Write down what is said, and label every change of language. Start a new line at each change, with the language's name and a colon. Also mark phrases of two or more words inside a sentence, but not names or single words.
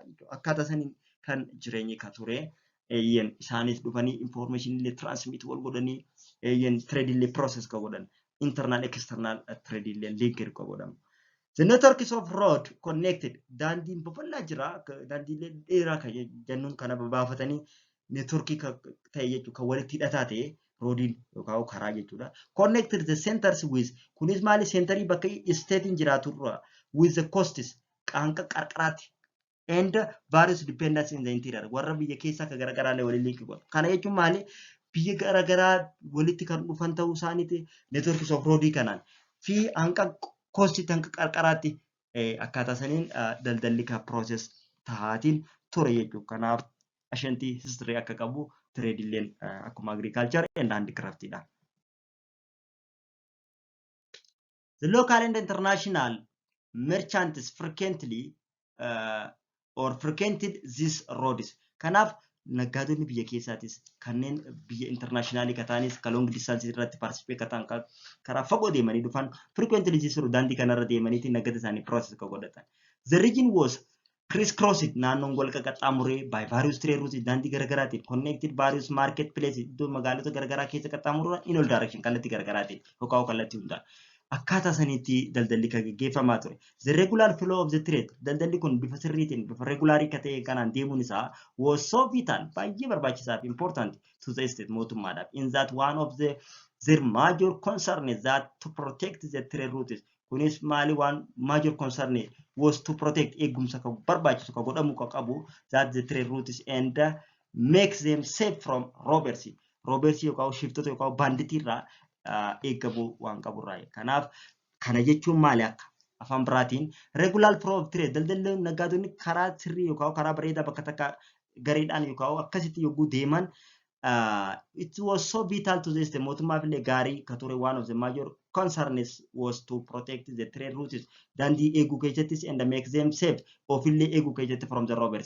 Oromo: Akkaataa saniin kan jireenyi ka ture eeyyan isaanis dhufanii information illee transmit wal godhanii eeyyan trade illee process ka godhan
English: internal external trade
Oromo: illee linked ka godhamu.
English: The networks of road connected
Oromo: daandiin babal'aa jira daandiilee dheeraa kan jennuun kana babaafatanii networkii ta'e jechuudha kan walitti hidhataa ta'e roodiin yookaan karaa jechuudha.
English: Connected the centers with
Oromo: kunis maali centerii bakka state jiraatu
English: with the coasts
Oromo: qaanqa qarqaraatti.
English: And various dependencies in the interior.
Oromo: Warra biyya keessa ka garagaraa waliin linkii godha. Kana jechuun maali? Biyya garagaraa walitti kan dhufan ta'uu isaaniiti
English: networks of roadii
Oromo: kanaan fi hanqa cost hanqa qarqaraatti akkaataa saniin daldalli ka process tahaatiin ture jechuudha. Kanaaf ashantii history akka qabu trade illeen akkuma
English: agriculture and handicraft
Oromo: dha.
English: The local and international merchants frequently or frequented these roads.
Oromo: Kanaaf naggaadonni biyya keessaatis kanneen biyya internationally kataanis ka
English: long distance
Oromo: irratti participate kataan karaa fagoo deemanii dhufan
English: frequently these roads
Oromo: daandii kanarra deemaniitiin naggata isaanii process ka godhatan.
English: The region was crisscrossed
Oromo: naannoon wal qaxxaamuree
English: by various trade routes
Oromo: daandii garagaraatiin
English: connected various market places
Oromo: iddoo magaalota garagaraa keessa qaxxaamuruu
English: in all direction
Oromo: kallattii garagaraatiin yookaan kallattii hundaan. Akkaataa saniitti daldalli kan gaggeeffamaa ture.
English: The regular flow of the trade
Oromo: daldalli kun bifa sirriitiin bifa regulaarii ka ta'e kanaan deemuun isaa
English: was so vital
Oromo: baay'ee barbaachisaa fi
English: important to the state
Oromo: mootummaadhaaf.
English: In that one of their major concern is that to protect the trade routes. Kunis maali waan major concern was to protect
Oromo: eegumsa ka barbaachisu ka godhamu ka qabu
English: that the trade routes and makes them safe from robbery.
Oromo: Robbery yookaan shiftota yookaan banditirraa eegabu waan qaburraa. Kanaaf kana jechuun maali akka afaan biraatiin
English: regular flow of trade
Oromo: daldalli naggaadonni karaa sirrii yookaan karaa bareedaa bakka takka gareedhaan yookaan akkasitti yogguu deeman
English: it was so vital to this
Oromo: mootummaaf illee gaarii ka ture
English: one of the major concerns was to protect the trade routes
Oromo: daandii eeguu keessattis and
English: make them safe
Oromo: ofillee eeguu keessatti
English: from the robbers.